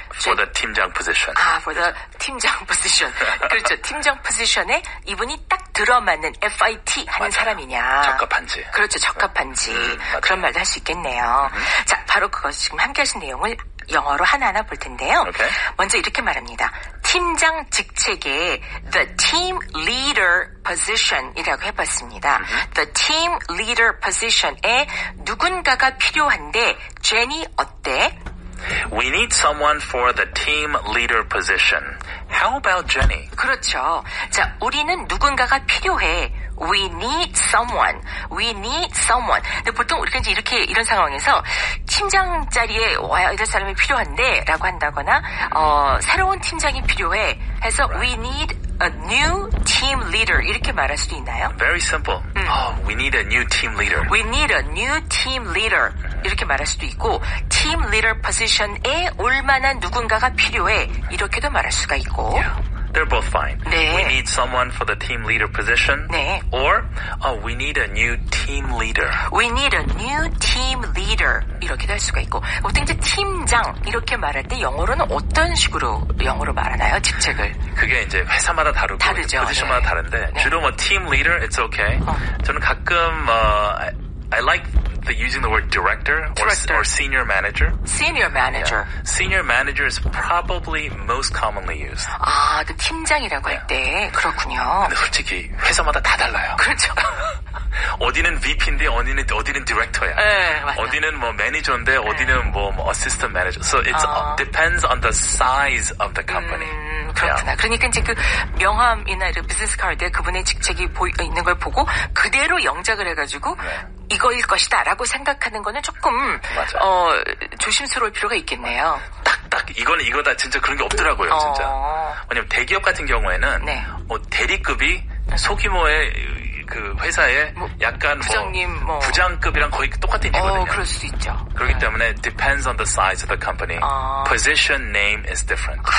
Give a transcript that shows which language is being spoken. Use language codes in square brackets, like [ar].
[en] For the 팀장 position. For the 팀장 position. [ko] 그렇죠. 팀장 포지션에 이분이 딱 들어맞는 FIT 하는 사람이냐. 적합한지. 그렇죠. 적합한지. 그런 말도 할 수 있겠네요. 자, 바로 그것을 지금 함께 하신 내용을 영어로 하나하나 볼 텐데요. [en] Okay. [ko] 먼저 이렇게 말합니다. 팀장 직책에 [en] the team leader position [ko] 이라고 해봤습니다. [en] The team leader position [ko] 에 누군가가 필요한데 제니 어때? [en] We need someone for the team leader position. How about Jenny? [ko] 그렇죠. 자, 우리는 누군가가 필요해. [en] We need someone. We need someone. [ko] 근데 보통 우리가 이제 이런 상황에서 팀장 자리에 와야 이럴 사람이 필요한데 라고 한다거나, 새로운 팀장이 필요해 해서 [en] we need a new team leader [ko] 이렇게 말할 수도 있나요? [en] Very simple. We need a new team leader. We need a new team leader [ko] 이렇게 말할 수도 있고 [en] team leader position [ko] 에 올만한 누군가가 필요해 이렇게도 말할 수가 있고 [en] They're both fine. [ko] 네. [en] We need someone for the team leader position. [ko] 네. [en] Or we need a new team leader. We need a new team leader [ko] 이렇게도 할 수가 있고 보통 이제 팀장 이렇게 말할 때 영어로는 어떤 식으로 영어로 말하나요? 직책을? 그게 이제 회사마다 다르고 다르죠. 포지션마다 네. 다른데 네. 주로 [en] team leader it's okay. [ko] 저는 가끔 [en] I like using the word director. Or senior manager. Senior manager. Yeah. Senior manager is probably most commonly used. [ko] 그 팀장이라고 할 때 그렇군요. 근데 솔직히 회사마다 다 달라요. 그렇죠. 어디는 VP인데 어디는 디렉터야. 네, 맞아. 어디는 매니저인데 어디는 assistant manager. [en] So it depends on the size of the company. [ko] 그렇구나. [en] Yeah. [ko] 그러니까 이제 그 명함이나 이런 비즈니스 카드에 그분의 직책이 있는 걸 보고 그대로 영작을 해가지고 이거일 것이다라고 생각하는 거는 조금 조심스러울 필요가 있겠네요. 딱 이거다 진짜 그런 게 없더라고요. 진짜. 왜냐면 대기업 같은 경우에는 대리급이 소규모의 그 회사에 약간 부장님 부장급이랑 거의 똑같은 일이거든요. 그럴 수 있죠. 그렇기 때문에 [en] depends on the size of the company. Position name is different.